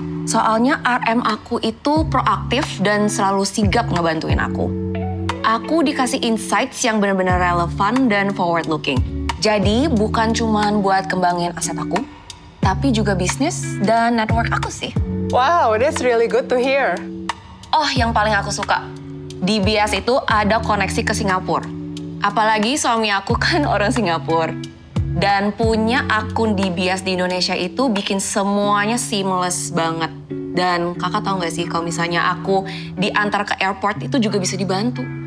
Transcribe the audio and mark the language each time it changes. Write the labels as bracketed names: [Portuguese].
[Indonesian] Soalnya RM aku itu proaktif dan selalu sigap ngebantuin aku. Aku dikasih insights yang benar-benar relevan dan forward looking. Jadi bukan cuman buat kembangin aset aku, tapi juga bisnis dan network aku sih. [English] Wow, that's really good to hear. [Indonesian] Oh, yang paling aku suka, DBS itu ada koneksi ke Singapura. Apalagi suami aku kan orang Singapura. Dan punya akun DBS di Indonesia itu bikin semuanya seamless banget. Dan kakak tahu nggak sih kalau misalnya aku diantar ke airport itu juga bisa dibantu.